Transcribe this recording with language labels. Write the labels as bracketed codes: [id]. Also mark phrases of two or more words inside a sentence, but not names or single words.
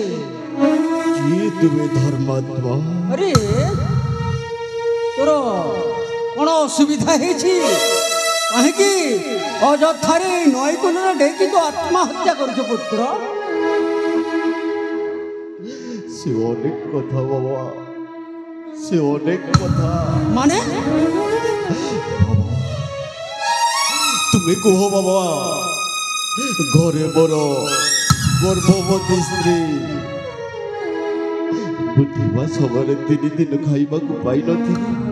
[or] କିଏ ତୁମେ ଧର୍ମାତ୍ମା? ଅରେ ତୋର କୋଉ ଅସୁବିଧା ହେଇଛି? କାହିଁକି ଅଯଥାରେ ନଈ କୂଳରେ ଡେଇକି ତୁ ଆତ୍ମହତ୍ୟା କରୁଛୁ ପୁତ୍ର? ସେ ଅନେକ କଥା ବାବା, ସେ ଅନେକ କଥା। ମାନେ ତୁମେ କୁହ ବାବା, ଘରେ ମୋର ଗର୍ଭବତୀ ସ୍ତ୍ରୀ ବୁଝିବା ସମୟରେ 3 ଦିନ ଖାଇବାକୁ ପାଇନଥିଲି।